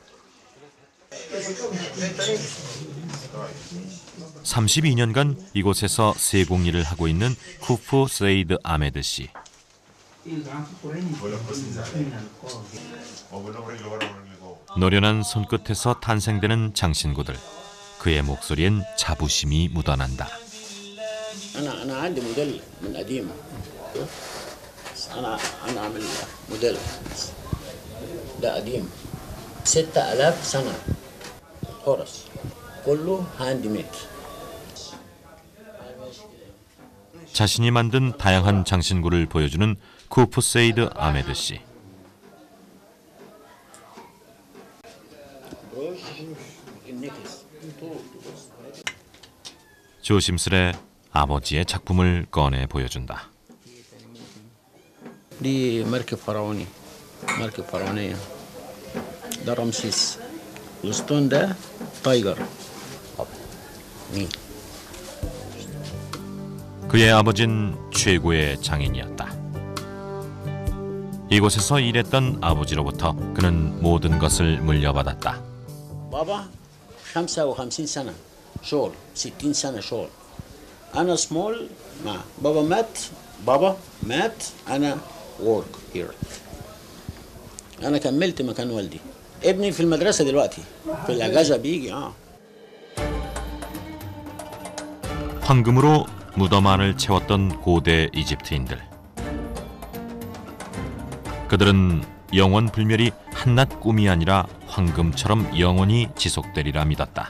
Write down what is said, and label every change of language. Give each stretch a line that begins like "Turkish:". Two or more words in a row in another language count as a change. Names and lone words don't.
Korean: 32년간 이곳에서 세공일을 하고 있는 쿠프 세이드 아메드 씨. 노련한 손끝에서 탄생되는 장신구들. 그의 목소리엔 자부심이 묻어난다.
Arabic: أنا عندي موديل من قديم. أنا عامل موديل ده قديم 6000 سنة خرس كله
English: hand made.
Korean: 자신이 만든 다양한 장신구를 보여주는 쿠프 세이드 아메드 씨. 조심스레 아버지의 작품을 꺼내 보여준다.
Arabic: دي مركب فرعوني، مركب فرعونية. ده رمسيس. الاسطون ده تايجر. مين؟
Korean: 그의 아버지는 최고의 장인이었다. 이곳에서 일했던 아버지로부터 그는 모든 것을 물려받았다.
Arabic: بابا 55 سنة شغل، 60 سنة شغل. أنا سمول مع بابا مات أنا
English: work here.
Arabic: أنا كملت مكان والدي. ابني في المدرسة دلوقتي في الأجازة بيجي.
Korean: 황금으로 무덤 안을 채웠던 고대 이집트인들. 그들은 영원 불멸이 한낱 꿈이 아니라 황금처럼 영원히 지속되리라 믿었다.